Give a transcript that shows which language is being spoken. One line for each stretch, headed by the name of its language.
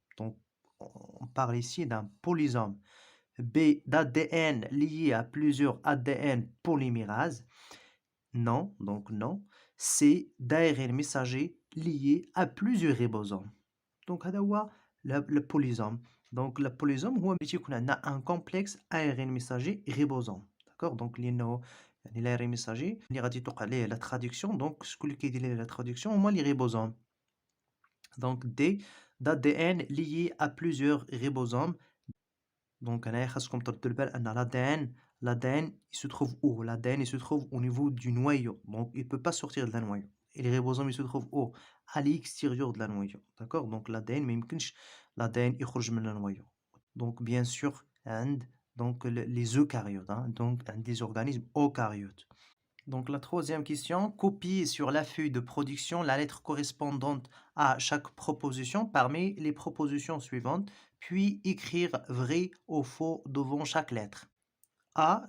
French: Donc on parle ici d'un polysome. B d'ADN lié à plusieurs ADN polymérases non, donc non. C d'ARN messager lié à plusieurs ribosomes. Donc
Arabic: هذا هو
French: le polysome. Donc le polysome
Arabic: هو باش يكون عندنا
French: un complexe ARN messager ribosome. D'accord?
Arabic: Donc لأنه يعني l'ARN messager اللي غادي توقع ليه la traduction.
French: Donc
Arabic: شكون اللي كيدير ليه
French: la traduction هما les ribosomes. Donc D d'ADN lié à plusieurs ribosomes.
Arabic: Donc هنايا خاصكم تردوا البال أن
French: l'ADN il se trouve où? L'ADN il se trouve au niveau du noyau. Donc il peut pas sortir de la noyau. Et les ribosomes ils se trouvent où? À l'extérieur de la noyau. D'accord?
Arabic: Donc l'ADN ما يمكنش l'ADN يخرج من النويو.
French: Donc bien sûr donc les eucaryotes hein, donc des organismes eucaryotes. Donc la troisième question, copier sur la feuille de production la lettre correspondante à chaque proposition parmi les propositions suivantes, puis écrire vrai ou faux devant chaque lettre. A.